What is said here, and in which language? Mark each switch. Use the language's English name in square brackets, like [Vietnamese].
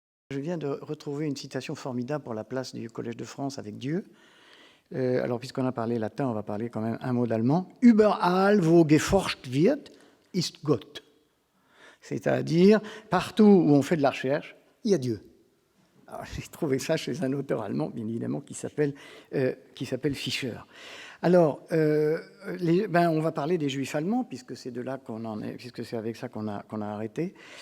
[French] je viens de retrouver une citation formidable pour la place du Collège de France avec Dieu. Alors, puisqu'on a parlé latin, on va parler quand même un mot d'allemand. [German] Überall, wo geforscht wird, ist Gott. [French] C'est-à-dire, partout où on fait de la recherche, il y a Dieu. Alors, j'ai trouvé ça chez un auteur allemand, bien évidemment, qui s'appelle Fischer. Alors, on va parler des Juifs allemands, puisque c'est de là qu'on en est, puisque c'est avec ça qu'on a arrêté.